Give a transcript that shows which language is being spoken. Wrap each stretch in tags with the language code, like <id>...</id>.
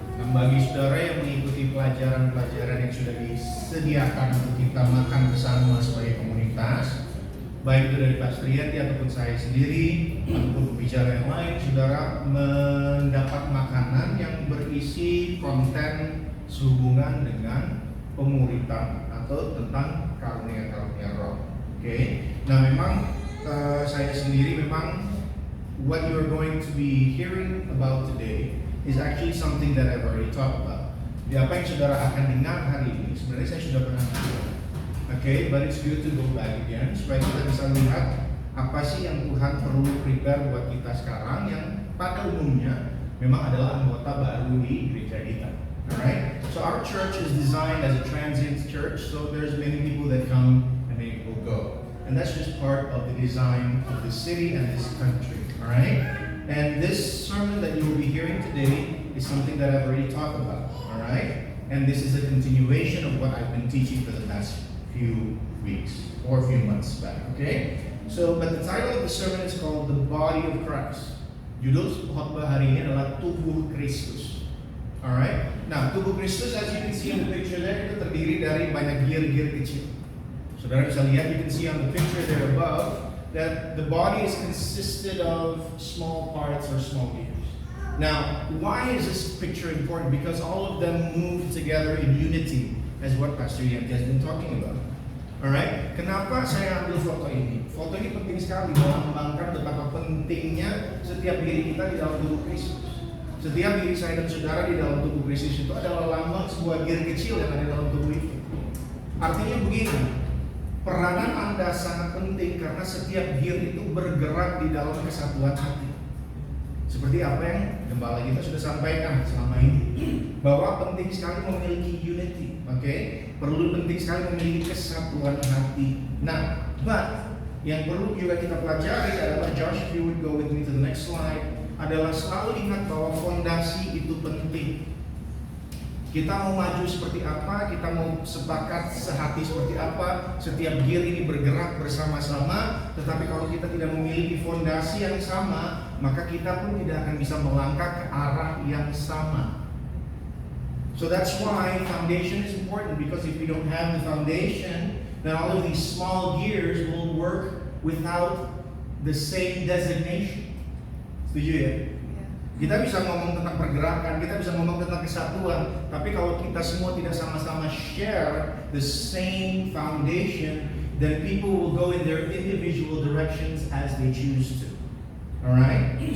<id>Nah, bagi saudara yang mengikuti pelajaran-pelajaran yang sudah disediakan untuk kita makan bersama sebagai komunitas, baik itu dari Pastor Yenti ataupun saya sendiri ataupun pembicara yang lain, saudara mendapat makanan yang berisi konten sehubungan dengan pemuritan atau tentang karunia-karunia roh. Oke. Nah, memang saya sendiri memang</id> <en>what you are going to be hearing about today is actually something that I've already talked about.</en> <id>Apa yang saudara akan dengar hari ini sebenarnya saya sudah pernah bilang.</id> <en>Okay, but it's good to go back again</en> <id>supaya kita bisa lihat apa sih yang Tuhan perlu prepare buat kita sekarang yang pada umumnya memang adalah anggota baru di gereja kita.</id> <en>Alright, so our church is designed as a transient church, so there's many people that come and many people go, and that's just part of the design of the city and this country. Alright, and this sermon that you will be hearing today is something that I've already talked about. Alright, and this is a continuation of what I've been teaching for the past few weeks or a few months back, okay? So, but the title of the sermon is called The Body of Christ.</en> <id>Judul khotbah hari ini adalah Tubuh Kristus. Alright? Nah, tubuh Kristus,</id> <en>as you can see in the picture there,</en> <id>itu terdiri dari banyak gear-gear kecil. Saudara bisa lihat,</id> <en>you can see on the picture there above, that the body is consisted of small parts or small gears. Now, why is this picture important? Because all of them move together in unity, as what Pastor Yanti has been talking about.</en> <id>Alright, kenapa saya ambil foto ini? Foto ini penting sekali melambangkan betapa pentingnya setiap diri kita di dalam tubuh Kristus. Setiap diri saya dan saudara di dalam tubuh Kristus itu adalah lambang sebuah gear kecil yang ada dalam tubuh itu. Artinya begini, peranan Anda sangat penting karena setiap gear itu bergerak di dalam kesatuan hati. Seperti apa yang gembala kita sudah sampaikan selama ini, bahwa penting sekali memiliki unity, okay? Perlu penting sekali memiliki kesatuan hati. Nah, but yang perlu juga kita pelajari adalah,</id> <en>Josh, if you would go with me to the next slide,</en> <id>adalah selalu ingat bahwa fondasi itu penting. Kita mau maju seperti apa, kita mau sepakat sehati seperti apa, setiap gear ini bergerak bersama-sama, tetapi kalau kita tidak memiliki fondasi yang sama, maka kita pun tidak akan bisa melangkah ke arah yang sama.</id> <en>So that's why foundation is important, because if we don't have the foundation, then all of these small gears will work without the same designation.</en> <id>Setuju ya? Kita bisa ngomong tentang pergerakan, kita bisa ngomong tentang kesatuan, tapi kalau kita semua tidak sama-sama</id> <en>share the same foundation, then people will go in their individual directions as they choose to.</en> <id>Alright?</id>